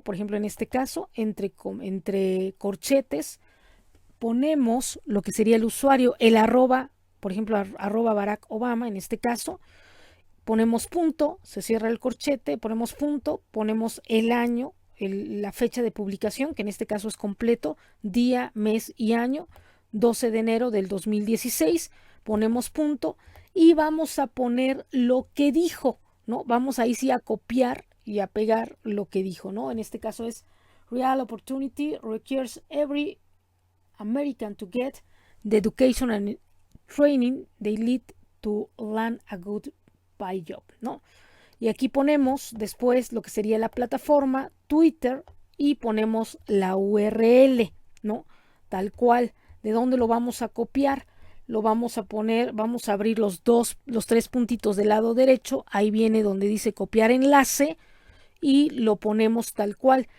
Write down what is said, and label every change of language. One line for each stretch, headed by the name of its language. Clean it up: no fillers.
Spanish: Por ejemplo, en este caso, entre corchetes, ponemos lo que sería el usuario, el arroba, por ejemplo, arroba Barack Obama, en este caso, ponemos punto, se cierra el corchete, ponemos punto, ponemos el año, la fecha de publicación, que en este caso es completo, día, mes y año, 12 de enero del 2016, ponemos punto y vamos a poner lo que dijo, ¿no? Vamos ahí sí a copiar y a pegar lo que dijo, ¿no? En este caso es
English: real opportunity requires every American to get the education and training they lead to land a good pay job,
Spanish: ¿no? Y aquí ponemos después lo que sería la plataforma Twitter y ponemos la URL, ¿no? Tal cual. ¿De dónde lo vamos a copiar? Lo vamos a poner, vamos a abrir los tres puntitos del lado derecho. Ahí viene donde dice copiar enlace y lo ponemos tal cual.